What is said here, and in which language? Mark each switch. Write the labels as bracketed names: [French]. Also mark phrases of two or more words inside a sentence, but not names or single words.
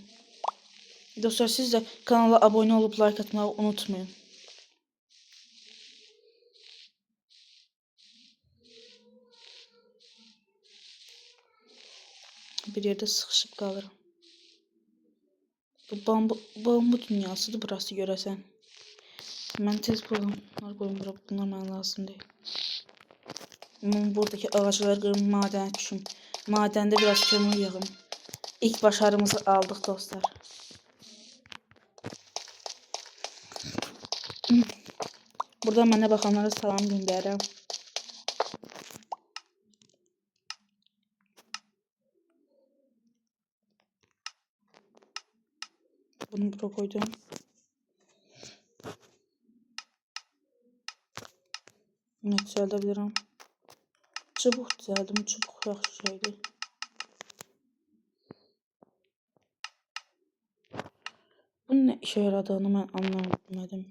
[Turkish] Dostlar siz de kanala abone olup like atmayı unutmayın. Bir yerde sıkışıp kalırım. [Azerbaijani] Bu bambu dünyasıdır burası görəsən. Mən tez bunlar qoyum bura. Bunlar mənə lazım deyil. Buradaki ağaçları qırım, madənə düşüm. Madəndə biraz kömür yığım. İlk başarımızı aldık dostlar. Buradan mənə baxanlara salam göndərirəm. Bunu bura koydum. [Turkish] Ne düzeltebilirim? [Azerbaijani] Çubuk düzeldim. Çubuk yaxşı şeydi. [Turkish] Bunun ne işe yaradığını ben anlamadım.